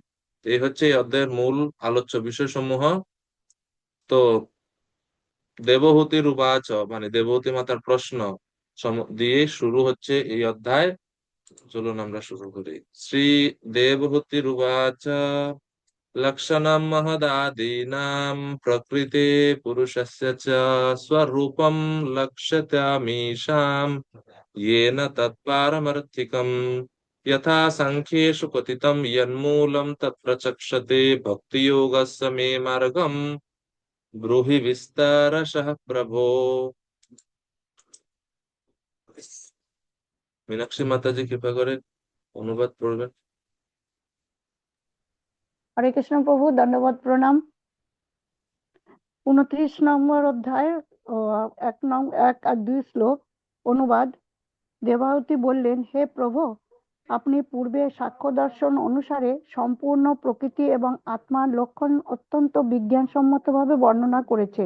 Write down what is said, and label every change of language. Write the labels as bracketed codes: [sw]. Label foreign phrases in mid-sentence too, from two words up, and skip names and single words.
[bn] এই হচ্ছে এই অধ্যায়ের মূল আলোচ্য বিষয়সমূহ। তো দেবহূতির উবাচ, মানে দেবহূতি মাতার প্রশ্ন দিয়ে শুরু হচ্ছে এই অধ্যায়। চলুন আমরা শুরু করি। [sa] শ্রী দেবহূতির উবাচ, লক্ষণম মহদাদীনাং প্রকৃতে পুরুষস্য চ স্বরূপম লক্ষ্যতামীশাম येन तत्पारमर्थिकम् यथा सांख्येषु कथितं यन्मूलं तत्प्रचक्षते भक्तियोगस्य मे मार्गम् ब्रूहि विस्तारशः प्रभो। [bn] मीनाक्षी माताजी कृपा করে অনুবাদ করবেন। হরে কৃষ্ণ প্রভু, দণ্ডবত প্রণাম। 29 নম্বর অধ্যায় ও 1 আর 2 শ্লোক অনুবাদ। দেবাহুতি বললেন, হে প্রভু, আপনি পূর্বে সাক্ষ্য দর্শন অনুসারে সম্পূর্ণ প্রকৃতি এবং আত্মার লক্ষণ অত্যন্ত বিজ্ঞানসম্মতভাবে বর্ণনা করেছেন।